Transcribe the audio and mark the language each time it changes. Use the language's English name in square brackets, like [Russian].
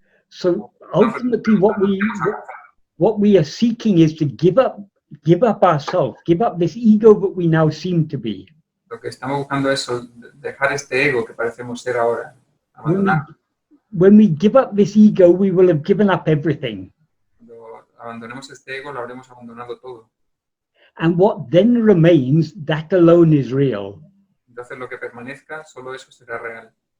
[English] So ultimately what we are seeking is to give up ourselves, give up this ego that we now seem to be. [Spanish] Lo que estamos buscando es dejar este ego que parecemos ser ahora, abandonar. [English] When we give up this ego, we will have given up everything. [Spanish] Cuando abandonemos este ego, lo habremos abandonado todo. [English] And what then remains, that alone is real. [Spanish] Entonces lo que permanezca, solo eso será real.